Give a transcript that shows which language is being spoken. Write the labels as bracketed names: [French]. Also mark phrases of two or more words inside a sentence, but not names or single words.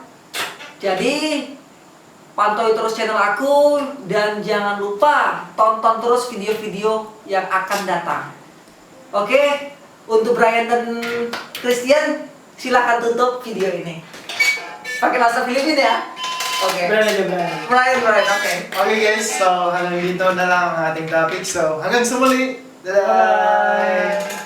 [Indonesian] Jadi pantau terus channel aku dan jangan lupa tonton terus video-video yang akan datang. Oke, untuk Brian dan Christian silahkan tutup video ini. Pakai bahasa Filipina ya. Oke. Brian, oke. [Filipino] Oke guys, so hanggang dito na lang ang ating topic. So hanggang sa muli. Dadah! Bye!